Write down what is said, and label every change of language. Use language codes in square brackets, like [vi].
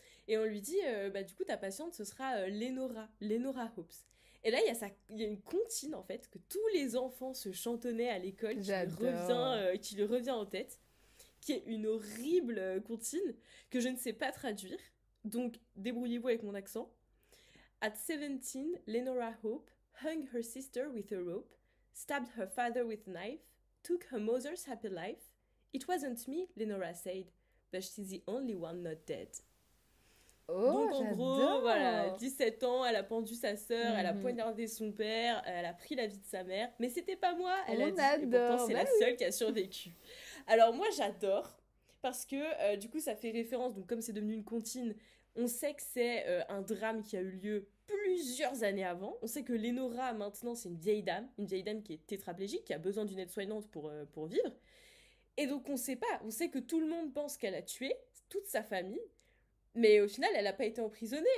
[fr] Et on lui dit, du coup, ta patiente, ce sera Lenora Hopes. Et là, il y a une comptine, en fait, que tous les enfants se chantonnaient à l'école, qui lui revient en tête, qui est une horrible comptine que je ne sais pas traduire. Donc, débrouillez-vous avec mon accent. [en] At 17, Lenora Hope hung her sister with a rope, stabbed her father with a knife, took her mother's happy life. It wasn't me, Lenora said, but she's the only one not dead. Oh, [fr] donc en gros, voilà, 17 ans, elle a pendu sa sœur, elle a poignardé son père, elle a pris la vie de sa mère, mais c'était pas moi, elle a dit, et pourtant c'est la seule qui a survécu. Alors moi j'adore, parce que du coup ça fait référence, donc comme c'est devenu une comptine, on sait que c'est un drame qui a eu lieu plusieurs années avant, on sait que Lenora maintenant c'est une vieille dame qui est tétraplégique, qui a besoin d'une aide-soignante pour vivre, et donc on sait pas, on sait que tout le monde pense qu'elle a tué toute sa famille, mais au final, elle n'a pas été emprisonnée.